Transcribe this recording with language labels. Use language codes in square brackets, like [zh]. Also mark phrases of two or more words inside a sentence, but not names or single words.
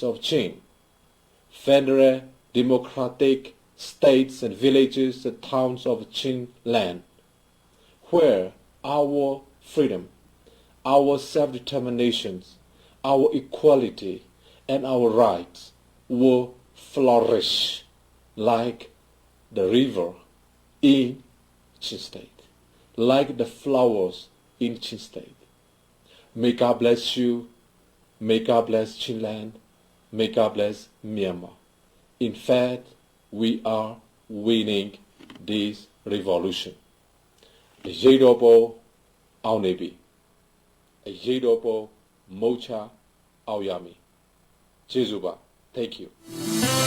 [en] of Chin, Federal Democratic States and villages and towns of Chin land, where our freedom, our self-determination, our equality, and our rights will flourish like the river in Chin State, like the flowers in Chin State. May God bless you. May God bless Chinland. May God bless Myanmar. In fact, we are winning this revolution. [my] အရေးတော်ပုံအောင်နေပြီအရေးတော်ပုံမုတ်ချအောင်ရမည်ကျေးဇူးပါ [en] Thank you